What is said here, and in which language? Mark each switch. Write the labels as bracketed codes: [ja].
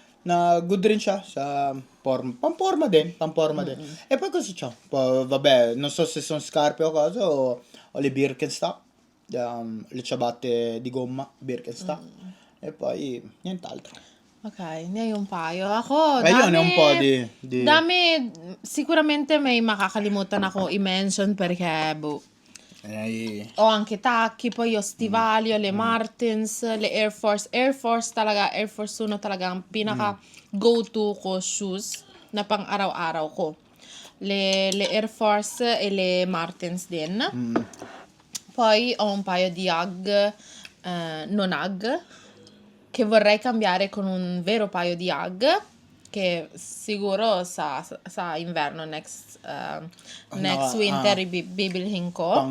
[tl] Na good rin siya sa forma. Pamporma din. [it] E poi cosa c'ho? Poi, vabbè, non so se sono scarpe o cosa, o le Birkenstock. Le ciabatte di gomma, Birkenstock. E poi nient'altro. Ok, ne hai un paio. Ako, [tl] Yun, dami. [it] un po' di... Dami, sicuramente [tl] may makakalimutan ako i-mention [it] perché, ho anche tacchi, poi ho stivali, ho le Martens, le Air Force. [tl] Air Force 1 talaga ang pinaka go-to ko shoes na pang araw-araw ko. [it] Le Air Force e le Martens din. Poi ho un paio di Ugg, non Ugg, che vorrei cambiare con un vero paio di Ugg, che sicuro sa inverno [en] next winter [tl] bibilhin ko.